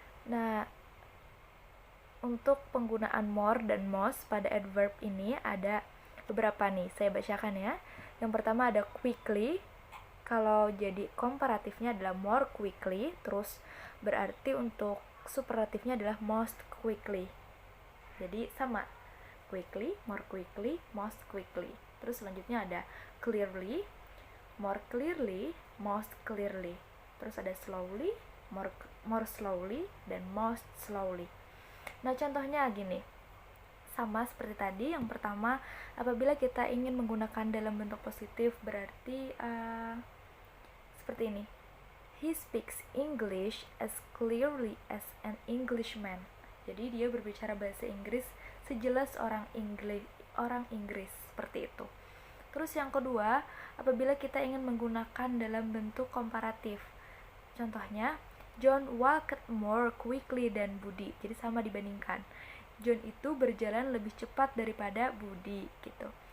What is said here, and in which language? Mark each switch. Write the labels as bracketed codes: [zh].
[id] Nah, untuk penggunaan more dan most pada adverb ini ada beberapa nih, saya bacakan ya. Yang pertama ada quickly. Kalau jadi komparatifnya adalah more quickly, terus berarti untuk superlatifnya adalah most quickly. Jadi sama, quickly, more quickly, most quickly. Terus selanjutnya ada clearly, more clearly, most clearly. Terus ada slowly, more slowly, dan most slowly. Nah, contohnya gini, sama seperti tadi. Yang pertama, apabila kita ingin menggunakan dalam bentuk positif, berarti seperti ini. [en] He speaks English as clearly as an Englishman. [id] Jadi dia berbicara bahasa Inggris sejelas orang Inggris, seperti itu. Terus yang kedua, apabila kita ingin menggunakan dalam bentuk komparatif. Contohnya, [en] John walked more quickly than Budi. [id] Jadi sama dibandingkan. John itu berjalan lebih cepat daripada Budi, gitu.